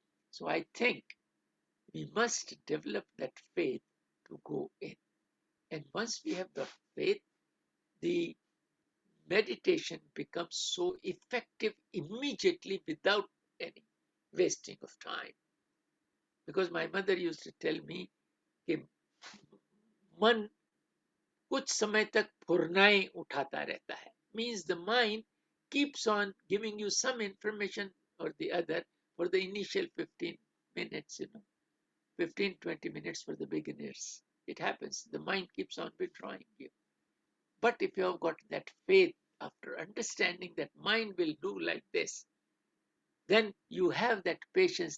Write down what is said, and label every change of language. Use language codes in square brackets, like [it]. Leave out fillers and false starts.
[en] So I think we must develop that faith to go in. And once we have the faith, the meditation becomes so effective immediately without any wasting of time. Because my mother used to tell me [hi] कि मन कुछ समय तक फुरनाएं उठाता रहता है. [en] Means the mind keeps on giving you some information or the other for the initial 15 minutes, 15, 20 minutes for the beginners. It happens. The mind keeps on withdrawing you. But if you have got that faith, after understanding that mind will do like this, then you have that patience.